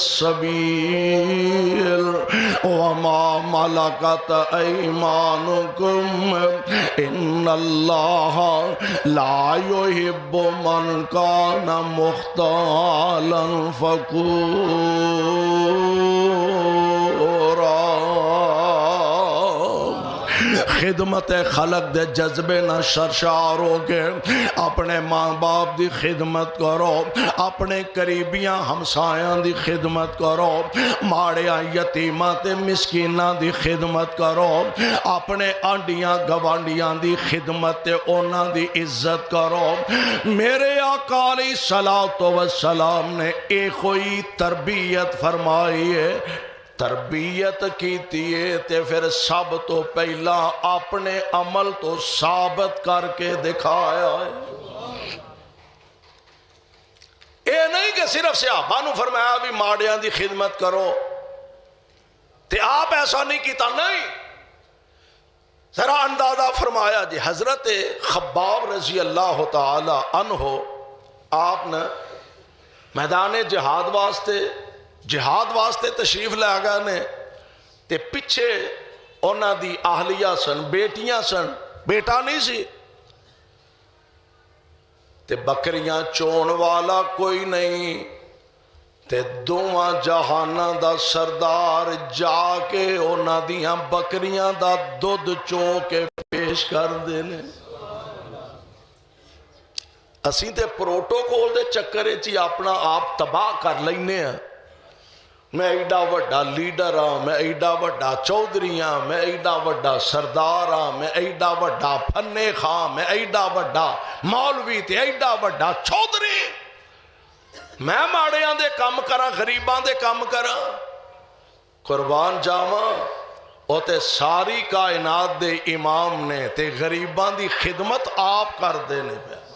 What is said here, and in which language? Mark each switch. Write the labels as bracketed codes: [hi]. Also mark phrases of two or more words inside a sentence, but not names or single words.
[ar] السبیل وما ملکت ایمانکم ان اللہ لا يحب من کان مختالا فخورا. [pa] خدمت خلق دے جذبے نہ سرشار ہو کے اپنے ماں باپ دی خدمت کرو، اپنے قریبیاں ہمسایاں دی خدمت کرو، ماڑیاں یتیماں تے مسکیناں دی خدمت کرو، اپنے آنڈیاں گوانڈیاں دی خدمت تے انہاں دی عزت کرو. میرے آقا [ar] علیہ الصلوۃ والسلام [pa] نے ایک ہوئی تربیت فرمائی ہے. تربیت کیتی ہے تے پھر سب تو پہلا اپنے عمل تو ثابت کر کے دکھایا ہے. اے نہیں کہ صرف صحابہ نو فرمایا بھی ماڑیاں دی خدمت کرو تے آپ ایسا نہیں کیتا، نہیں. ذرا اندازہ فرمایا جی حضرت خباب [ar] رضی اللہ تعالی عنہ [pa] آپ نے میدان جہاد واسطے تشریف لے گئے نے تے پچھے انہاں دی اہلیہ سن، بیٹیاں سن، بیٹا نہیں سی تے بکریاں چون والا کوئی نہیں تے دوواں جہاناں دا سردار جا کے انہاں دیاں بکریاں دا دودھ چو کے پیش کر دینے. اسی تے پروٹوکول دے چکرے چی اپنا آپ تباہ کر لینے ہیں. میں ایڈا وڈا لیڈر ہاں، میں ایڈا وڈا چودھری ہاں، میں ایڈا وڈا سردار ہاں، میں ایڈا وڈا پھنے خاں، میں ایڈا وڈا مولوی تے ایڈا وڈا چودھری. میں ماڑیاں دے کام کراں، غریباں دے کام کراں. قربان جاواں او تے ساری کائنات دے امام نے تے غریباں دی خدمت آپ کر دینے پہ.